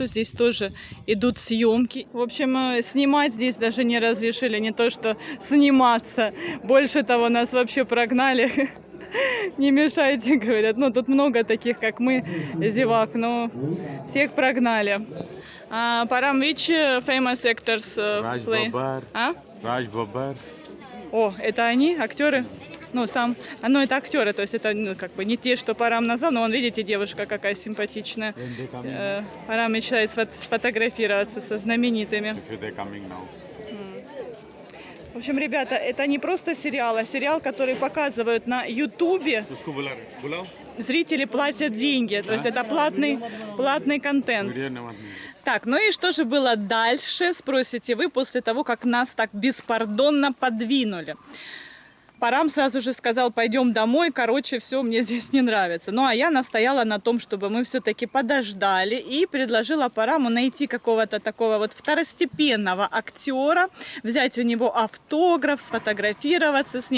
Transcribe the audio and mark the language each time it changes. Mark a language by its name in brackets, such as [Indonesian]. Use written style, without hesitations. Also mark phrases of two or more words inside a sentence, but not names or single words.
[Russian] Здесь тоже идут съемки. В общем, снимать здесь даже не разрешили. Не то, что сниматься. Больше того, нас вообще прогнали. Не мешайте, говорят. Ну, тут много таких, как мы, зевак. Но всех прогнали. Парам, [English] which famous actors Raj play? Babbar. [Russian] А? Raj Babbar. О, это они, актеры? Ну, ну, это актеры, то есть это, ну, как бы не те, что Парам назвал, но вон, видите, девушка какая симпатичная. Парам мечтает сфотографироваться со знаменитыми. [English] If they're coming now. [Russian] В общем, ребята, это не просто сериал, а сериал, который показывают на Ютубе. [Hindi] उसको बुलाओ [Russian] Зрители платят деньги, то есть это платный контент. [Hindi] वीडियो नमस्ते [Russian] Так, ну и что же было дальше, спросите вы, после того, как нас так беспардонно подвинули? Парам сразу же сказал, пойдем домой, короче, все, мне здесь не нравится. Ну, а я настояла на том, чтобы мы все-таки подождали и предложила Параму найти какого-то такого вот второстепенного актера, взять у него автограф, сфотографироваться с ним.